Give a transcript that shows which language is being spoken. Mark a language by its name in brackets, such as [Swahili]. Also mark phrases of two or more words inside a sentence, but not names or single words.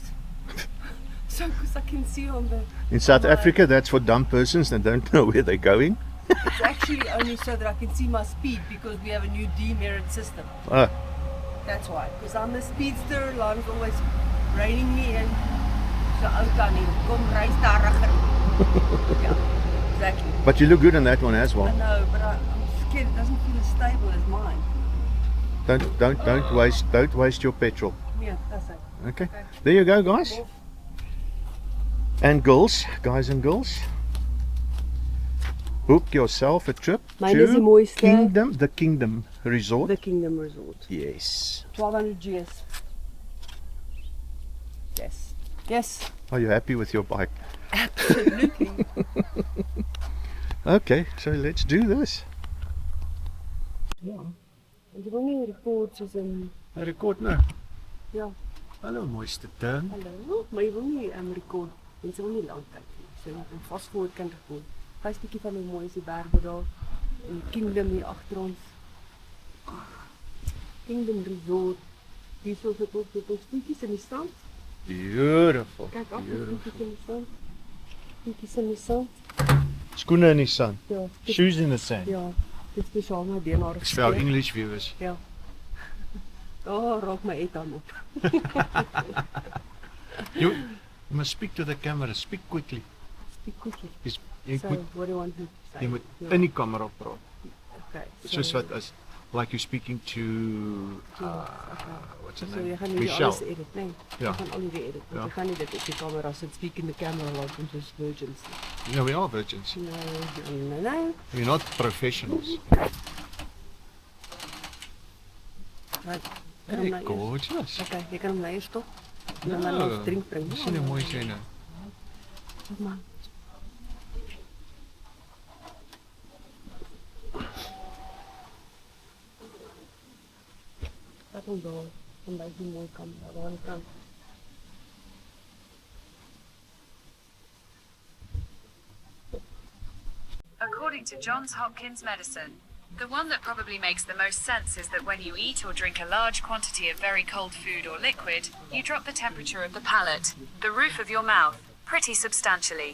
[English] So because I can see on the... In South Right. Africa, that's for dumb persons that don't know where they're going. It's actually only so that I can see my speed because we have a new demerit system. Ah, That's why. Because I'm a speedster, Lon's always reining me in. [Afrikaans] So oud dan nie. Kom ry stadiger. [English] Yeah, exactly. but you look good on that one as I well. know, but I'm scared it doesn't feel as stable as mine. Don't waste your petrol. Yeah, that's it. Okay. There you go, guys. And girls, guys and girls. Book yourself a trip [Afrikaans] Mine is die mooiste. [English] the Kingdom Resort. The Kingdom Resort. Yes. 1200 GS. Yes. Are you happy with your bike? Absolutely. Okay, so let's do this. [Afrikaans] En jy wil nie record soos in Record nou. ja, Hallo mooiste ding. hallo, maar jy wil nie record. Mense wil nie lank kyk nie. So jy kan [English] fast forward [Afrikaans] kan record. Gaan 'n stukkie van hoe mooi is die berge daar en die Kingdom hier agter ons. Kingdom Resort. Hier so sit ons met ons voetjies in die sand. [English] Beautiful. [Afrikaans] Kyk af, [English] Beautiful. [Afrikaans] voetjies in die sand. Voetjies in die sand. Skoene in die sand. Ja, dit, [English] Shoes in the sand. [Afrikaans] ja, dit is spesiaal my DNA [English] It's for our English viewers. [Afrikaans] Ja. Oh, raak my etan op. [English] You must speak to the camera. Speak quickly. Speak quickly. [Afrikaans] Jy [English] So, [Afrikaans] moet [English] what do you want me to say? [Afrikaans] jy moet Ja, in die kamera praat. [English] okay. [Afrikaans] Soos wat as [English] like you're speaking to what's her So name? [Afrikaans] jy gaan nie [English] Michelle. [Afrikaans] alles edit, nee. Ja. Jy gaan al die edit. Ja. Jy gaan nie dit op die kamera sit, [English] speak in the camera like [Afrikaans] ons is [English] virgins. Yeah, we are virgins. [Afrikaans] Nee. [English] We're not professionals. Right. Hey, gorgeous. [Afrikaans] Okay, jy kan hom nou eers stop. En dan Ja, ons drink bring. Sien hoe mooi sy nou. Kom maar. Laat hom daar. Kom by die mooi kamera daar aan die kant. [English] According to Johns Hopkins medicine, the one that probably makes the most sense is that when you eat or drink a large quantity of very cold food or liquid, you drop the temperature of the palate, the roof of your mouth, pretty substantially.